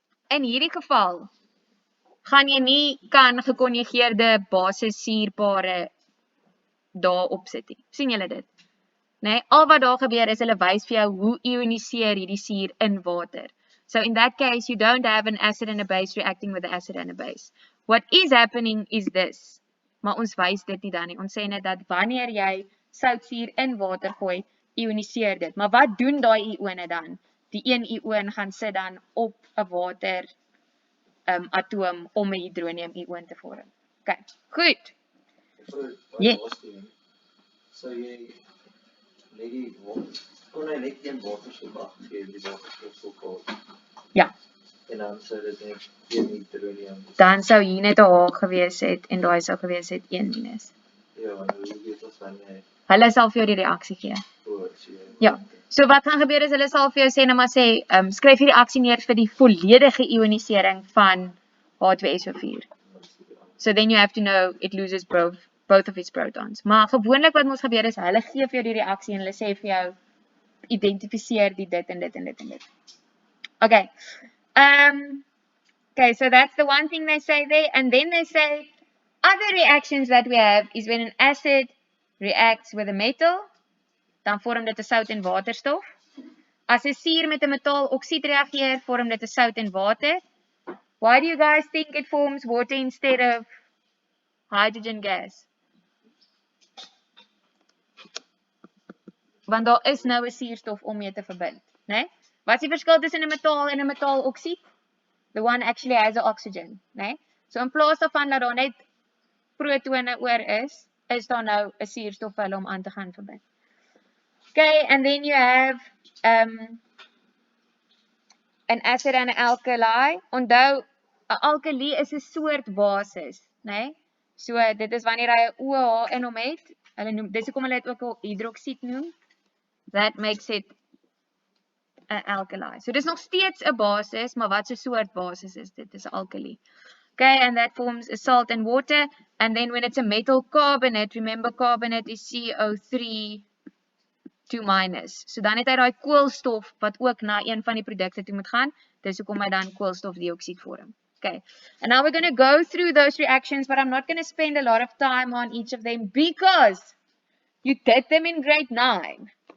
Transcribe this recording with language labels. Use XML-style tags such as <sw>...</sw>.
<af>In hierdie geval gaan jy nie kan gekonjugeerde basissuurpare daarop sit nie. Sien julle dit? Nee, al wat daar gebeur is hulle wys vir jou hoe ioniseer hierdie suur in water.</af> <en>So in that case you don't have an acid and a base reacting with the acid and a base. What is happening is this.</en> <af>Maar ons wys dit nie dan nie. Ons sê net dat wanneer jy soutsuur in water gooi, ioniseer dit. Maar wat doen daai ione dan? Die een ion gaan sit dan op 'n water atoom om 'n hidronium ion te vorm. Okay, goed. Ja. So jy net die water, kon hy net een waterstof afgee, die waterstof so koud. Ja. En dan sou dit net een hidronium. Dan sou hier net 'n H gewees het en daai sou gewees het 1 minus. Ja, want hoe weet ons dan jy? Hulle sal vir jou die reaksie gee. Ja. So wat gaan gebeur is hulle sal vir jou sê, nou maar sê, skryf die reaksie neer vir die volledige ionisering van H2SO4.</af> <en>So then you have to know it loses both of its protons.</en> <af>Maar gewoonlik wat ons gebeur is hulle gee vir jou die reaksie en hulle sê vir jou identifiseer die dit en dit en dit en dit. Okay.</af> <en>Okay, so that's the one thing they say there, and then they say other reactions that we have is when an acid reacts with a metal,</en> <af>dan vorm dit 'n sout en waterstof. As 'n suur met 'n metaaloksied reageer, vorm dit 'n sout en water.</af> <en>Why do you guys think it forms water instead of hydrogen gas?</en> <af>Want daar is nou 'n suurstof om mee te verbind, né? Wat is die verskil tussen 'n metaal en 'n metaaloksied?</af> <en>The one actually has a oxygen, né?</en> <af>So in plaas daarvan dat daar net protone oor is daar nou 'n suurstof vir hulle om aan te gaan verbind.</af> <en>Okay, and then you have an acid and an alkali.</en> <af>Onthou, 'n alkali is 'n soort basis, né? So dit is wanneer hy 'n OH in hom het. Hulle noem dis hoekom hulle dit ook 'n hidroksied noem.</af> <en>That makes it an alkali.</en> <af>So dis nog steeds 'n basis, maar wat 'n soort basis is dit? Dis 'n alkali.</af> <en>Okay, and that forms a salt and water. And then when it's a metal carbonate, remember carbonate is CO3 2 minus.</en> <af>So dan het hy daai koolstof wat ook na een van die produkte toe moet gaan. Dis hoekom hy dan koolstofdioksied vorm. Okay.</af> <en>And now we're going to go through those reactions, but I'm not going to spend a lot of time on each of them because you did them in grade 9.</en>